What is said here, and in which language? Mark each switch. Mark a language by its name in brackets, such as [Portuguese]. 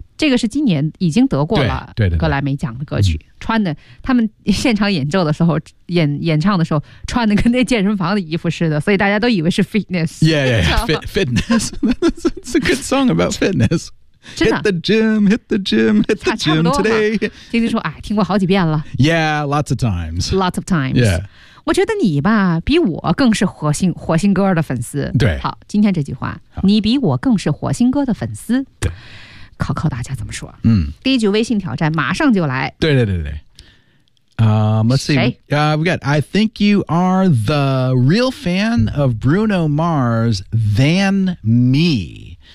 [Chinese] 这个是今年已经得过了对对对格莱美奖的歌曲。嗯、穿的他们现场演奏的时候 演唱的时候穿的跟那健身房的衣服似的所以大家都以为是 fitness. [English] Yeah, yeah, yeah. fitness. It's a good song about fitness. Hit the gym, hit the gym, hit the gym today. [Chinese] 听你说、哎、听过好几遍了。 [English] Yeah, lots of times. Lots of times. Yeah. [Chinese] 我觉得你吧比我更是火星歌的粉丝。对。好今天这句话你比我更是火星歌的粉丝。对。考考大家怎么说。嗯。第一句微信挑战马上就来。 [English] 对对对对。Let's see. [Chinese] 谁、 [English] we got, I think you are the real fan of Bruno Mars than me.